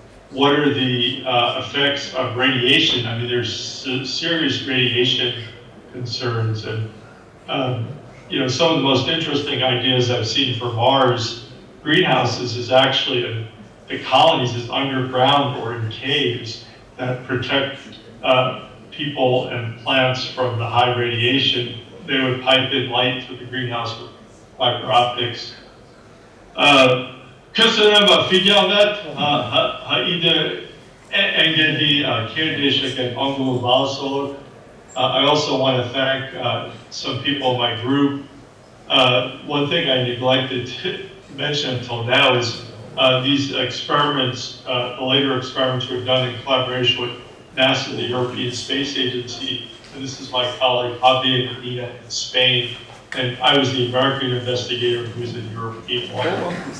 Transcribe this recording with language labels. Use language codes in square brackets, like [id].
[en] What are the effects of radiation? I mean, there's serious radiation concerns, and some of the most interesting ideas I've seen for Mars greenhouses is actually the colonies is underground or in caves that protect people and plants from the high radiation. They would pipe in light to the greenhouse with fiber optics. [hu] Köszönöm a figyelmet, ha ide engedi kérdéseket angolul válaszolok. [en] I also want to thank some people in my group. One thing I neglected to mention until now is these experiments, the later experiments were done in collaboration with NASA, the European Space Agency, and this is my colleague Javier Medina in Spain, and I was the American investigator who was the European one.